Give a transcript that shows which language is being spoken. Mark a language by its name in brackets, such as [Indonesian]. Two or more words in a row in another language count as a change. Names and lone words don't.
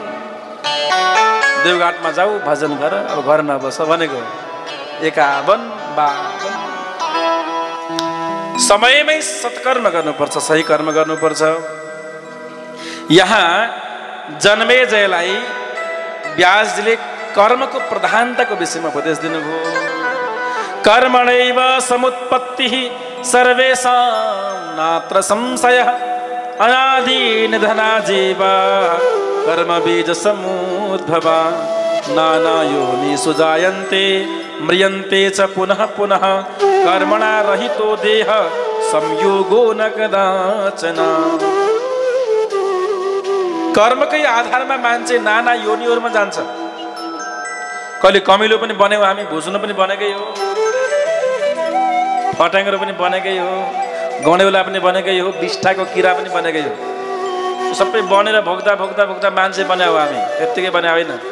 [Nepali] देवघाटमा जाऊ, भजन गर, अब घर नबस भनेको 51-52। समयमै सत्कर्म गर्नुपर्छ, सही कर्म गर्नुपर्छ। यहाँ जन्मेजयलाई व्यासजीले कर्मको प्रधानताको विषयमा उपदेश दिनुभयो। [Sanskrit] कर्मणैव समुत्पत्तिः सर्वेषां नात्र संशयः अनादि निधना जीव कर्म बीज समुद्भवा नाना योनिषु जायन्ते म्रियन्ते च पुनः पुनः कर्मणा रहितो देह संयोगो न कदाचन। [Nepali] कर्मकै आधारमा मान्छे नाना योनिहरूमा जान्छ। कहिले कमिलो पनि बन्यौ हामी, भुसुनो पनि बनेकै हो, फट्याङ्ग्रो पनि बनेकै हो, गौँडेउला पनि बनेकै हो, बिष्ठाको किरा पनि बनेकै हो। सबै बनेर भोग्दा भोग्दा भोग्दा मान्छे बन्याउ हामी, त्यत्तिकै बन्या होइन।